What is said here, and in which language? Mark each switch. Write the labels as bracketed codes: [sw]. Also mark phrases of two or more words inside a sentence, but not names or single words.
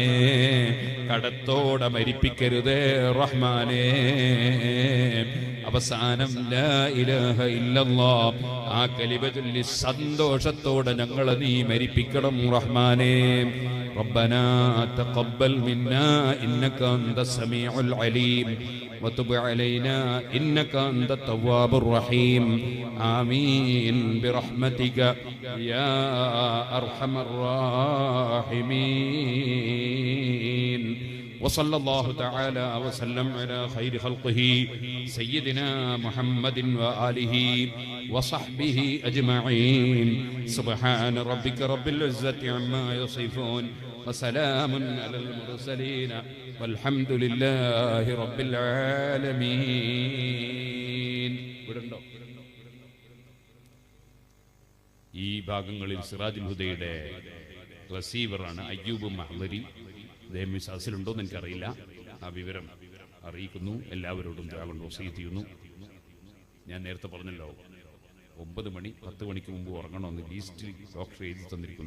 [ml] കടത്തോടെ മരിപ്പിക്കരുതേ റഹ്മാനെ. അവസാനം [ar] لا إله إلا الله [ml] ആ കലിമ ചൊല്ലി സന്തോഷത്തോടെ ഞങ്ങളെ നീ മരിപ്പിക്കണം റഹ്മാനേ. [ar] ربنا تقبل منا إنك أنت السميع العليم وتب علينا إنك أنت التواب الرحيم آمين برحمتك يا أرحم الراحمين. وصلى الله تعالى وسلم على خير خلقه سيدنا محمد وآله وصحبه أجمعين. سبحان ربك رب العزة عما يصفون وسلام على المرسلين والحمد لله رب العالمين. [ml] ഈ ഭാഗങ്ങളിൽ സിറാജുൽ ഹുദയുടെ റിസീവറാണ് അയ്യൂബ് മഹ്ലരി. അദ്ദേഹം വിശ്വാസത്തിലുണ്ടോ എന്ന് എനിക്കറിയില്ല. ആ വിവരം അറിയിക്കുന്നു. എല്ലാവരോടും കൊണ്ട് വസീയത്ത് ചെയ്യുന്നു. ഞാൻ നേരത്തെ പറഞ്ഞല്ലോ 9 മണി 10 മണിക്ക് മുമ്പ് ഉറങ്ങണമെന്ന് ലീസ്റ്റിൽ ഡോക്ടർ എഴുതി തന്നിരിക്കുന്നു.